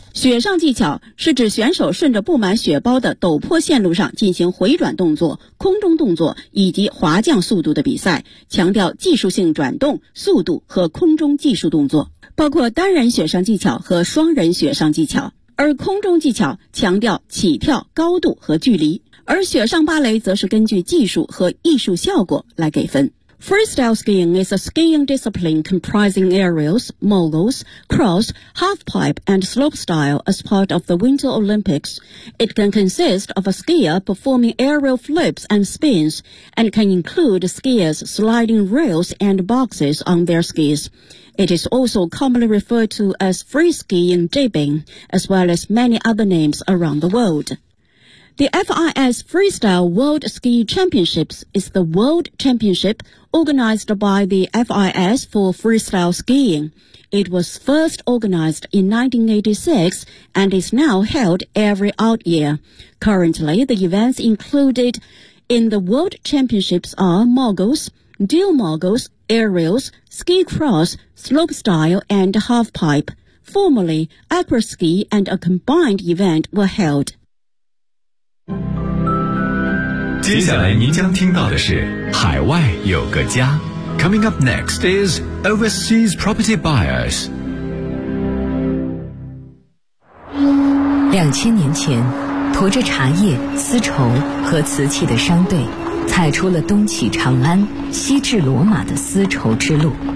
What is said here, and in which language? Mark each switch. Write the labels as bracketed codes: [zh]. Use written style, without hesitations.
[zh] 雪上技巧是指选手顺着布满雪包的陡坡线路上进行回转动作、空中动作以及滑降速度的比赛，强调技术性转动、速度和空中技术动作，包括单人雪上技巧和双人雪上技巧。而空中技巧强调起跳、高度和距离，而雪上芭蕾则是根据技术和艺术效果来给分。 [en] Freestyle skiing is a skiing discipline comprising aerials, moguls, cross, halfpipe, and slopestyle as part of the Winter Olympics. It can consist of a skier performing aerial flips and spins, and can include skiers sliding rails and boxes on their skis. It is also commonly referred to as free skiing jibbing, as well as many other names around the world. The FIS Freestyle World Ski Championships is the world championship organized by the FIS for freestyle skiing. It was first organized in 1986 and is now held every odd year. Currently, the events included in the world championships are moguls, dual moguls, aerials, ski cross, slopestyle, and halfpipe. Formerly, acroski and a combined event were held. [zh] 接下来您将听到的是海外有个家。 [en] Coming up next is Overseas Property Buyers。 [zh] 2000年前，驮着茶叶、丝绸和瓷器的商队踩出了东起长安、西至罗马的丝绸之路。